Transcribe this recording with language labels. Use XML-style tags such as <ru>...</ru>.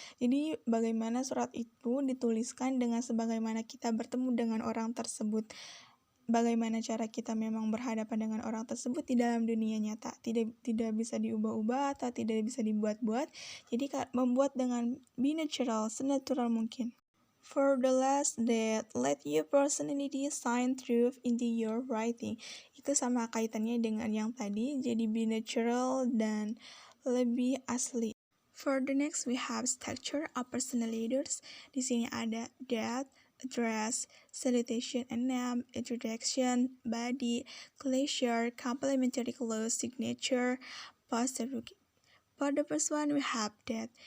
<id>Jadi bagaimana surat itu dituliskan dengan sebagaimana kita bertemu dengan orang tersebut. Bagaimana cara kita memang berhadapan dengan orang tersebut di dalam dunia nyata, tidak bisa diubah-ubah atau tidak bisa dibuat-buat. Jadi membuat dengan be natural, senatural mungkin.</id> <en>For the last, that let your personality shine through into your writing.</en> <id>Itu sama kaitannya dengan yang tadi, jadi be natural dan lebih asli.</id> <en>For the next, we have structure of personal letters.</en> <id>Di sini ada</id> <en>that, address, salutation and name, introduction, body, closure, complimentary close, signature, postscript. For the first one, we have that.</en>